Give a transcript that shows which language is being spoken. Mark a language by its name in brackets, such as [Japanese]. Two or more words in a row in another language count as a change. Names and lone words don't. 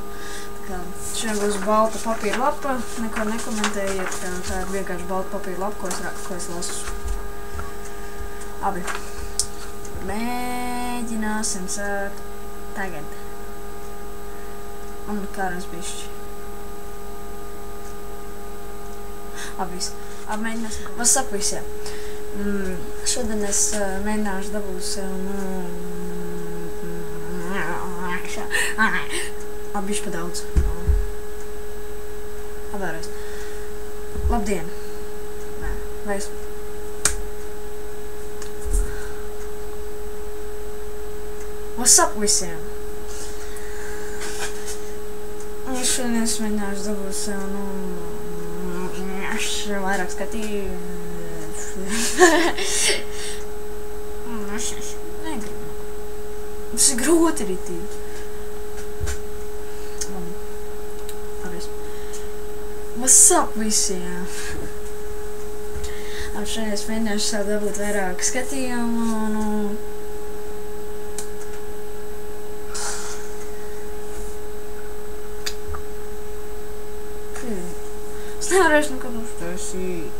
[Latvian] Tā kā šodien būs balta papīra lapa, neko nekomentējiet, tā ir vienkārši balta papīra lapa, ko es lasu. Labi. Mēģināsim sākt tagad. Un kāras bišķi. Labi, viss. Mēģināsim. [English] What's up [Latvian] visiem? Šodien es mēģināšu dabūt sev, bišķi pa daudz. Vēlreiz. Labdien! Nē, vairs. [English] What's up [Latvian] visiem? Šodien es mēģināšu dabūt sev, vairāk skatījumu. Es negribu. Tas ir grūti ritīgi. [English] What's up [Latvian] visiem? Šodien es mēģināšu sev dabūt vairāk skatījumu. Es nevarēšu nekad uztaisīt.